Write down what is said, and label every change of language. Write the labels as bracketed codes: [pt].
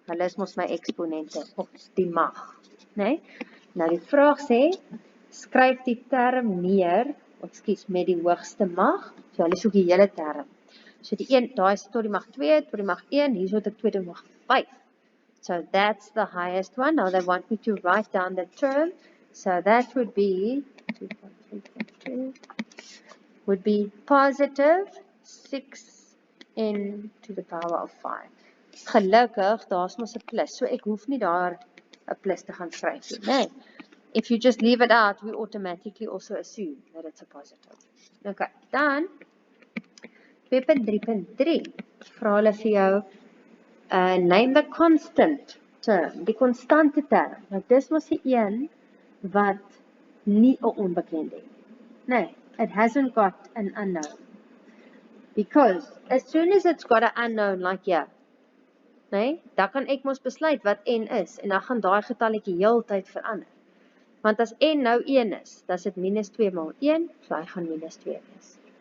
[af] Hulle is mos my eksponente of die mag, né? Nou die vraag sê, skryf die term neer, met die hoogste mag. So hulle soek die hele term. So die een, daai is tot die mag 2, tot die mag 1, hier het ek 2 tot die mag 5. [en] So that's the highest one. Now they want me to write down the term. So that would be 2.3.2 would be positive 6n to the power of 5. [af] Gelukkig, daar's mos 'n plus. So ek hoef nie daar 'n plus te gaan skryf nie, nee. [en] If you just leave it out, we automatically also assume that it's a positive. [af] Okay, dan 2.3.3 vra hulle vir jou [en] name the constant term, [af] die konstante term. Nou, dis mos die een wat nie 'n onbekende het. [en] Nee, it hasn't got an unknown. Because as soon as it's got an unknown like here, [af] nee, dan kan ek mos besluit wat n is en dan gaan daai getalletjie heeltyd verander. Want as n nou 1 is, dan is dit minus 2 maal 1, so hy gaan minus 2 wees.